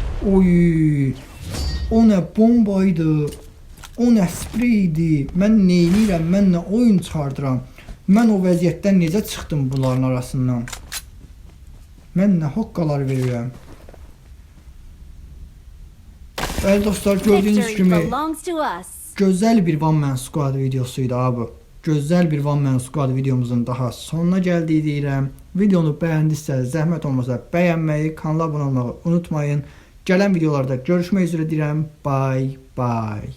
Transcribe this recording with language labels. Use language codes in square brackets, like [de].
[az] Oy, o nə bombaydı, o nə spreydi, mən neynirəm, mən nə oyun çıxardıram. Mən o vəziyyətdən necə çıxdım bunların arasından? Mən nə hoqqalar verirəm? Bəli dostlar, gördüyünüz [en] Victory [az] kimi [en] belongs to us. [az] gözəl bir One Man Squad videosuydu abi. Gözəl bir One Man Squad videomuzun daha sonuna gəldik deyirəm. Videonu bəyəndinizsə, zəhmət olmasa bəyənməyi, kanala abunə olmağı unutmayın. Gələn videolarda görüşmək üzrə deyirəm. [en] Bye bye.